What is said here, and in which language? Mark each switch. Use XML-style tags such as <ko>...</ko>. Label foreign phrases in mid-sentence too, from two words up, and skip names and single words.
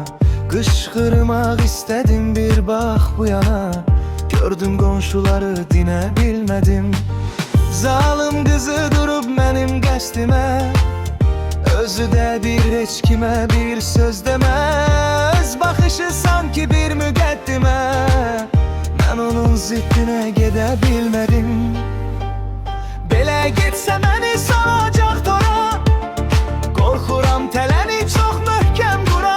<tr>Kışkırmak istedim bir bak bu yana, gördüm komşuları dine bilmedim.</tr> <az>Zalim kızı durup benim qəstimə, özü də bir heç kimə bir söz demez. Bakışı sanki bir müqəddimə, mən onun ziddinə gedə bilmədim. Belə getsə məni salacaq tora, qorxuram tələni çox möhkəm qura.</az>